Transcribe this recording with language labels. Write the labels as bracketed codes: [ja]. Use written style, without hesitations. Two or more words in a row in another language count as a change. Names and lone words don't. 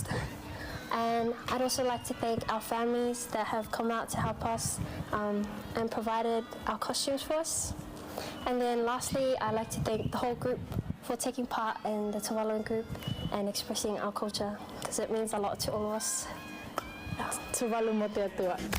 [en] And I'd also like to thank our families that have come out to help us and provided our costumes for us. And then lastly, I'd like to thank the whole group for taking part in the Tuvalu group and expressing our culture, because it means a lot to all of us. [tvl] Tuvalu mo te atua.